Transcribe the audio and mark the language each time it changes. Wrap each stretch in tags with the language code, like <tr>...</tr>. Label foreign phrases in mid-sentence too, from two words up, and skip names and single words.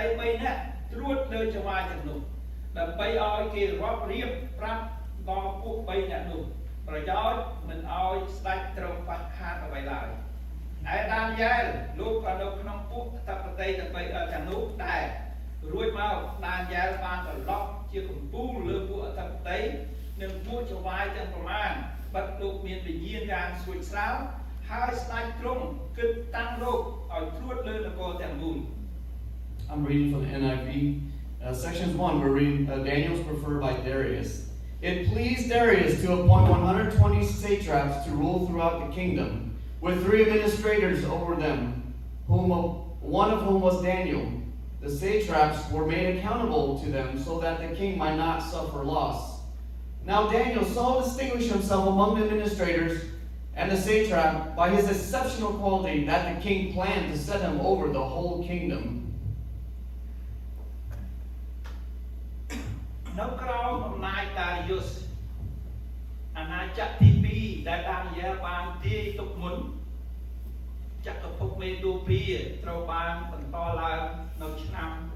<km>3 នាក់ត្រួតលើចៅហ្វាយទាំងនោះដើម្បីឲ្យគេរាប់រៀបប្រាប់ដល់ពួក3អ្នកនោះប្រយោជន៍មិនឲ្យស្ដេចត្រូវខ្វះខាតអ្វីឡើយឯដានីយ៉ែលលោកក៏នៅក្នុងពួកអធិបតីទាំងនោះដែររួចមកដានីយ៉ែលបានត្រឡប់ជាកំពូលលើពួកអធិបតីនិងពួកចៅហ្វាយទាំងប្រមាណបាត់លោកមានវិញ្ញាណយ៉ាងស្រួចស្រាវហើយស្ដេចទ្រង់គិតតាំងលោកឲ្យត្រួតលើនគរទាំងមូល</km> <en>I'm reading from the NIV. Sections 1, we're reading Daniel's preferred by Darius. It pleased Darius to appoint 120 satraps to rule throughout the kingdom, with 3 administrators over them, one of whom was Daniel. The satraps were made accountable to them so that the king might not suffer loss. Now Daniel so distinguished himself among the administrators and the satrap by his exceptional quality that the king planned to set him over the whole kingdom.</en> <km>នៅក្រោមអំណាចដានីយ៉ូសអាណាចក្រទី2ដែលដានីយ៉ែលបានទាយទុកមុនចក្រភពមេឌូភាត្រូវបានបន្តឡើងនៅឆ្នាំ</km>